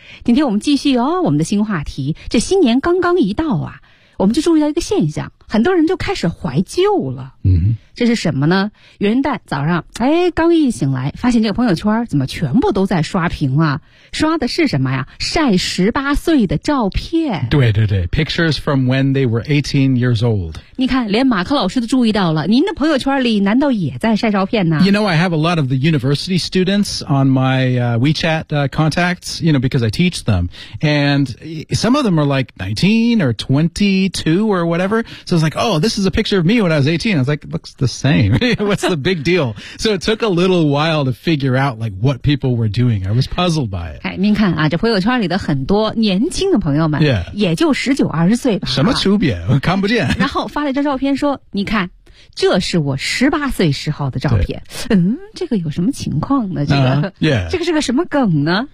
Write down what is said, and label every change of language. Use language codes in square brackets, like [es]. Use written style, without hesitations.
[zh] 今天我们继续哦，我们的新话题。这新年刚刚一到啊，我们就注意到一个现象，很多人就开始怀旧了。嗯，这是什么呢？元旦早上，哎，刚一醒来，发现这个朋友圈怎么全部都在刷屏啊？刷的是什么呀？晒18岁的照片。对对对 [en] ，pictures from when they were 18 years old。 [zh] 你看，连马克老师都注意到了，您的朋友圈里难道也在晒照片呢 [en] ？You know, I have a lot of the university students on my WeChat contacts. You know, because I teach them, and some of them are like 19 or 22 or whatever. So I was like, oh, this is a picture of me when I was 18. I was like, it looks the same. What's the big deal? So it took a little while to figure out, like, what people were doing. I was puzzled by it. [zh] 哎，您看啊，这朋友圈里的很多年轻的朋友们， [en] yeah. [zh] 也就19、20岁吧。什么区别？我看不见。然后发了一张照片说，你看。这是我18岁时候的照片。嗯，这个有什么情况呢？这个、 [en] yeah. [zh] 这个是个什么梗呢？